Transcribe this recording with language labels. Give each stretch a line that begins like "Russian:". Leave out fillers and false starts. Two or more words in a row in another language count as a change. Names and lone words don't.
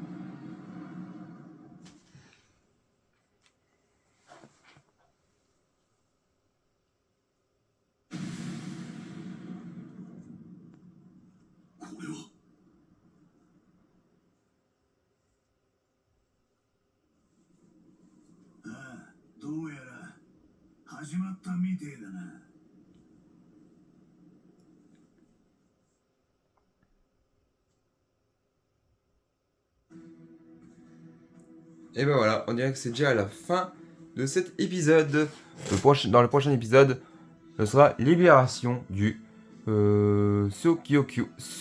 Japanese: これはああ、どうやら始まったみてえだな。
French: Et ben voilà, on dirait que c'est déjà à la fin de cet épisode. Dans le prochain épisode, ce sera libération du Sokyoku.